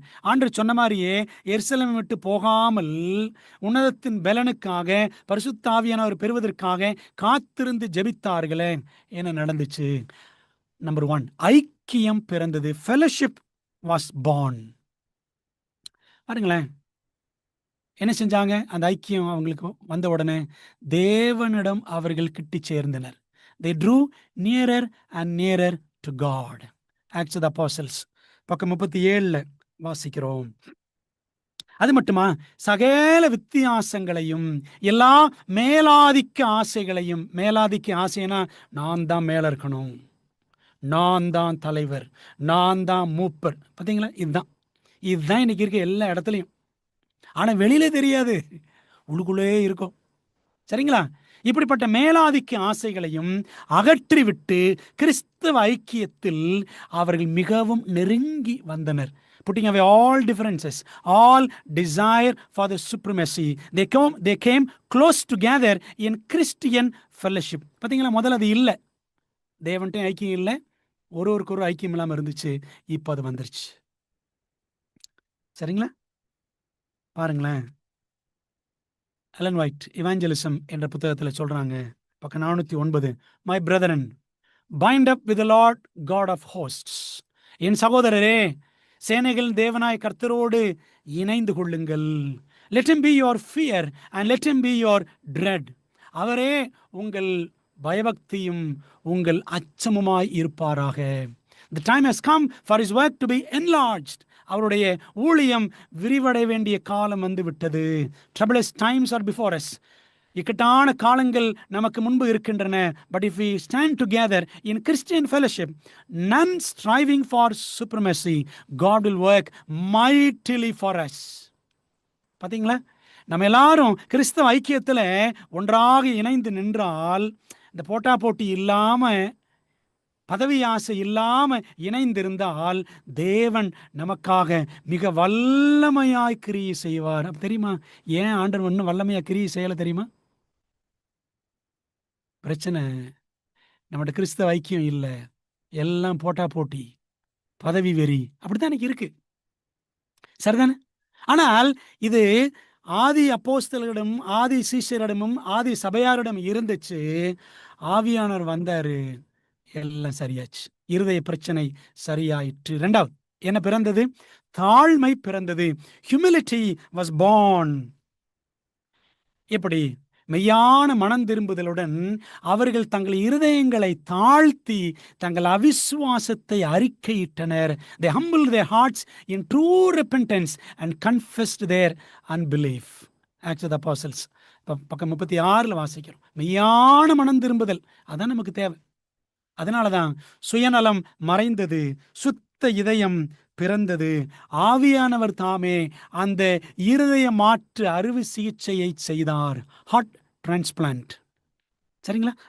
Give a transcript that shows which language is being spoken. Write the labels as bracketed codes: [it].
[ta] ஆண்டவர் சொன்ன மாதிரியே எருசலேமை விட்டு போகாமல் உன்னதத்தின் பலனுக்காக பரிசுத்த ஆவியானவர் பெறுவதற்காக காத்திருந்து ஜெபித்தார்களே. என்ன நடந்துச்சு? நம்பர் 1, ஐக்கியம் பிறந்தது. [en] Fellowship was born. [ta] பாருங்களேன், என்ன செஞ்சாங்க? அந்த ஐக்கியம் அவங்களுக்கு வந்த உடனே தேவனிடம் அவர்கள் கிட்டி சேர்ந்தனர். [en] They drew nearer and nearer to God. Acts of the Apostles [ta] பக்கம் 37 வாசிக்கிறோம். அது மட்டுமா, சகல வித்தியாசங்களையும் எல்லா மேலாதிக்க ஆசைகளையும், மேலாதிக்க ஆசைனா நான் தான் மேல இருக்கணும், நான் தான் தலைவர், நான் தான் மூப்பர். பார்த்தீங்களா? இதுதான் இன்னைக்கு இருக்க எல்லா இடத்துலையும். ஆனா வெளியில தெரியாது, உள்ளுக்குள்ளே இருக்கும். சரிங்களா? இப்படிப்பட்ட மேலாதிக்க ஆசைகளையும் அகற்றிவிட்டு கிறிஸ்தவ ஐக்கியத்தில் அவர்கள் மிகவும் நெருங்கி வந்தனர். [en] Putting away all differences, all desire for the supremacy, they came close together in Christian fellowship. [ta] பார்த்தீங்களா? முதல்ல அது இல்லை, தேவன்ட்டே ஐக்கியம் இல்லை, ஒருவருக்கு ஒரு ஐக்கியம் இல்லாமல் இருந்துச்சு. இப்போ அது வந்துருச்சு. சரிங்களா? பாருங்களேன், எலன் ஒயிட் இவாஞ்சலிசம் என்ற புத்தகத்தில் சொல்றாங்க, பக்கம் 409, [en] My brethren bind up with Lord God of hosts. [ta] என் சகோதரரே, சேனைகள் தேவனாய் கர்த்தரோடு இணைந்து கொள்ளுங்கள். [en] Let him be your fear and let him be your dread. [ta] அவரே உங்கள் பயபக்தியும் உங்கள் அச்சமுமாய் இருப்பாராக. [en] The time has come for his work to be enlarged. [ta] அவருடைய ஊழியம் விரிவடைய வேண்டிய காலம் வந்து விட்டது. [en] Troublous times are before us. [ta] இக்கட்டான காலங்கள் நமக்கு முன்பு இருக்கின்றன. [en] But if we stand together in Christian fellowship, none striving for supremacy, God will work mightily for us. [ta] பார்த்தீங்களா? நம்ம எல்லாரும் கிறிஸ்தவ ஐக்கியத்தில் ஒன்றாக இணைந்து நின்றால், இந்த போட்டா போட்டி இல்லாம, பதவி ஆசை இல்லாம இணைந்திருந்தால் தேவன் நமக்காக மிக வல்லமையாய் கிரியை செய்வார். அப்ப தெரியுமா ஏன் ஆண்டவர் இன்னும் வல்லமையா கிரியை செய்யல தெரியுமா? பிரச்சனை நம்மகிட்ட கிறிஸ்தவ ஐக்கியம் இல்லை, எல்லாம் போட்டா போட்டி, பதவி வெறி, அப்படித்தான் எனக்கு இருக்கு. சரிதானே? ஆனால் இது ஆதி அப்போஸ்தலரிடம், ஆதி சீஷரிடமும் ஆதி சபையாரிடம் இருந்துச்சு. ஆவியானவர் வந்தாரு, எல்லாம் சரியாச்சு, இருதய பிரச்சனை சரியாயிற்று. 2வது என்ன பிறந்தது? தாழ்மை பிறந்தது. [en] Humility was born. [ta] எப்படி? மெய்யான மனம் திரும்புதலுடன் அவர்கள் தங்கள் இருதயங்களை தாழ்த்தி தங்கள் அவிசுவாசத்தை அறிக்கையிட்டனர். [en] They humbled their hearts in true repentance and confessed their unbelief. [ta] Acts of the Apostles பக்கம் 36 வாசிக்கிறோம். மெய்யான மனம் திரும்புதல் அதான் நமக்கு தேவை. அதனாலதான் சுயநலம் மறைந்தது, சுத்த இதயம் பிறந்தது. ஆவியானவர் தாமே அந்த இருதய மாற்று அறுவை சிகிச்சையை செய்தார், ஹார்ட் டிரான்ஸ்பிளான்ட். சரிங்களா?